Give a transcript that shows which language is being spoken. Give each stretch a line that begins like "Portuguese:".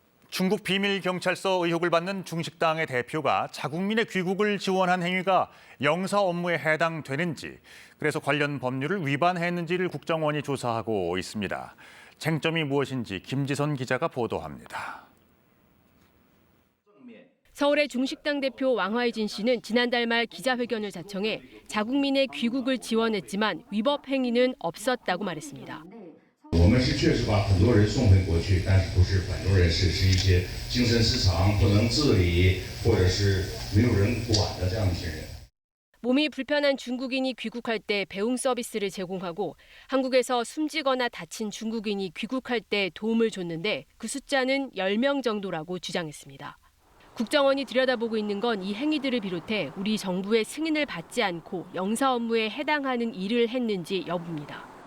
Korean: 중국 비밀경찰서 의혹을 받는 중식당의 대표가 자국민의 귀국을 지원한 행위가 영사 업무에 해당되는지, 그래서 관련 법률을 위반했는지를 국정원이 조사하고 있습니다. 쟁점이 무엇인지 김지선 기자가 보도합니다. 서울의 중식당 대표 왕화이진 씨는 지난달 말 기자회견을 자청해 자국민의 귀국을 지원했지만 위법 행위는 없었다고 말했습니다.
Chinese: 我们是确实把很多人送回国去，但是不是很多人是一些精神失常、不能自理，或者是没有人管的这样一些人。
Korean: 몸이 불편한 중국인이 귀국할 때 배웅 서비스를 제공하고 한국에서 숨지거나 다친 중국인이 귀국할 때 도움을 줬는데 그 숫자는 10명 정도라고 주장했습니다. 국정원이 들여다보고 있는 건 이 행위들을 비롯해 우리 정부의 승인을 받지 않고 영사 업무에 해당하는 일을 했는지 여부입니다.